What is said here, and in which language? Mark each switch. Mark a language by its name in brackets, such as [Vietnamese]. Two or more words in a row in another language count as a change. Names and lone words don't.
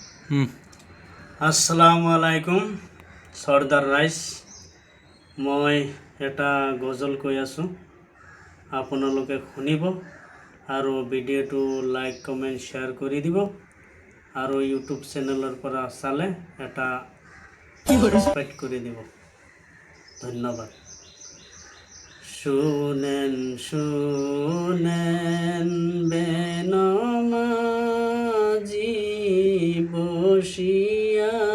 [Arabic] السلام عليكم সর্দার রাইস। [Assamese] মই এটা গজল কৈ আছো, আপোনালোকে শুনিব আৰু ভিডিঅ'টো [English] like comment share [Assamese] কৰি দিব আৰু ইউটিউব চেনেলৰ পৰা চালে এটা সাবস্ক্রাইব করে দিব। ধন্যবাদ। [Bangla] শুনেন শুনেন বেনমাজি বসিয়া